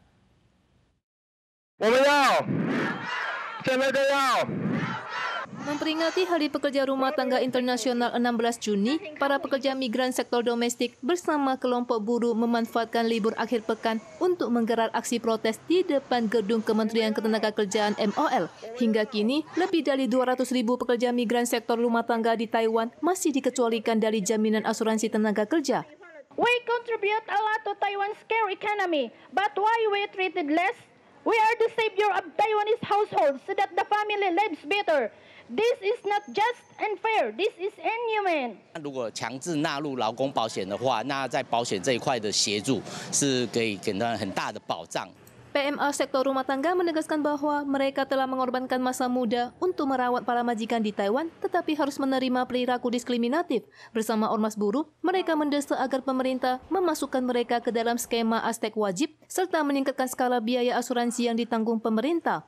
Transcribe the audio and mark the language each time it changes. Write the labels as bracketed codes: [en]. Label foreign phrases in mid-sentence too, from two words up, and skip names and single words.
[id] Memperingati Hari Pekerja Rumah Tangga Internasional 16 Juni, para pekerja migran sektor domestik bersama kelompok buruh memanfaatkan libur akhir pekan untuk menggelar aksi protes di depan gedung Kementerian Ketenagakerjaan MOL. Hingga kini, lebih dari 200.000 pekerja migran sektor rumah tangga di Taiwan masih dikecualikan dari jaminan asuransi tenaga kerja. [en] We contribute a lot to Taiwan's care economy, but why we treated less? We are the savior of Taiwanese households so that the family lives better. This is not just unfair. This is inhumane. [zh] 如果强制纳入劳工保险的话，那在保险这一块的协助是可以给他很大的保障。 [id] PMA sektor rumah tangga menegaskan bahwa mereka telah mengorbankan masa muda untuk merawat para majikan di Taiwan, tetapi harus menerima perilaku diskriminatif. Bersama ormas buruh, mereka mendesak agar pemerintah memasukkan mereka ke dalam skema Aztec wajib, serta meningkatkan skala biaya asuransi yang ditanggung pemerintah.